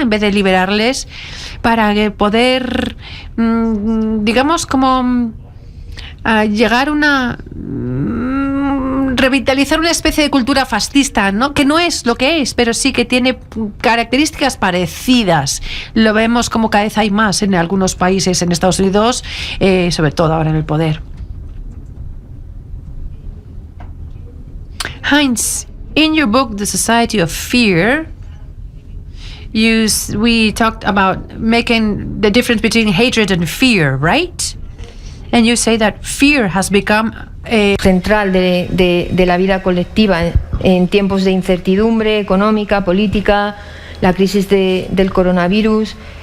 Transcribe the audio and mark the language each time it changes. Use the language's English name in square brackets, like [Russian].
[Spanish] En vez de liberarles para poder, digamos, como llegar a una revitalizar una especie de cultura fascista, ¿no? Que no es lo que es, pero sí que tiene características parecidas. Lo vemos como cada vez hay más en algunos países, en Estados Unidos, sobre todo ahora en el poder. [English] Heinz, in your book, The Society of Fear, we talked about making the difference between hatred and fear, right? And you say that fear has become [Spanish] central de la vida colectiva en tiempos de incertidumbre económica, política, la crisis del coronavirus.